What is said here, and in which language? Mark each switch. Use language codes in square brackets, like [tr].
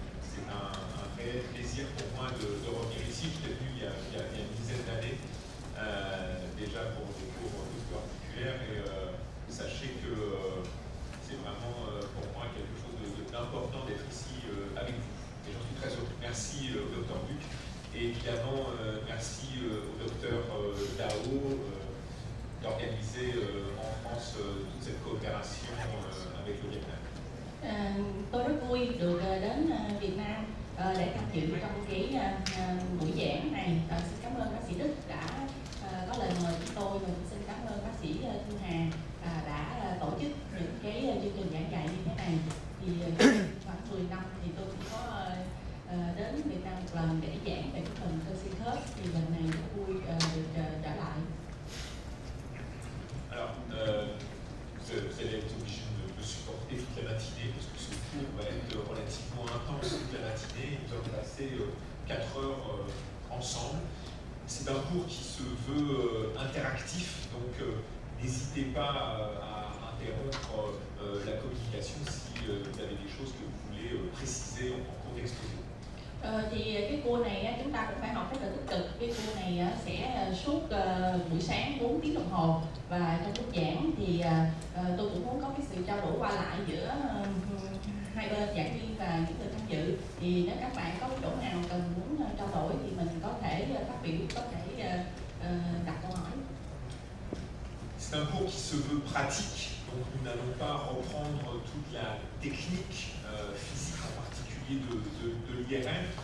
[fr] C'est un réel plaisir pour moi de revenir ici. Je suis venu il y a une dizaine d'années déjà pour des cours particuliers et sachez que c'est vraiment pour moi quelque chose d'important d'être ici avec vous. Et j'en suis très heureux. Merci au Dr Duc et évidemment merci au Dr Dao d'organiser en France toute cette coopération avec le Vietnam. [vi] Tôi rất vui được đến Việt Nam để tham dự trong cái buổi giảng này. Xin cảm ơn bác sĩ Đức đã có lời mời chúng tôi và xin cảm ơn bác sĩ Thu Hà đã tổ chức những cái chương trình giảng dạy như thế này. Thì khoảng 10 năm thì tôi cũng có đến Việt Nam một lần để giảng về cái phần cơ xương khớp. Thì lần này rất vui được trở lại. [fr] Alors, vous allez être obligé de supporter toute la matinée parce que ce cours va être relativement intense toute la matinée. Nous allons passer 4 heures ensemble. C'est un cours qui se veut interactif, donc n'hésitez pas à interrompre la communication si vous avez des choses que vous voulez préciser en cours d'exposé. [vi] Thì cái cours này chúng ta cũng phải học rất là tích cực. Cái cours này sẽ suốt buổi sáng 4 tiếng đồng hồ và trong lúc giảng thì tôi cũng muốn có cái sự trao đổi qua lại giữa hai bên giảng viên và những người tham dự. Thì nếu các bạn có chỗ nào cần muốn trao đổi thì mình có thể phát biểu, có thể đặt câu hỏi. [fr] C'est un cours qui se veut pratique, donc nous n'allons pas reprendre toute la technique physique en particulier de l'IRM.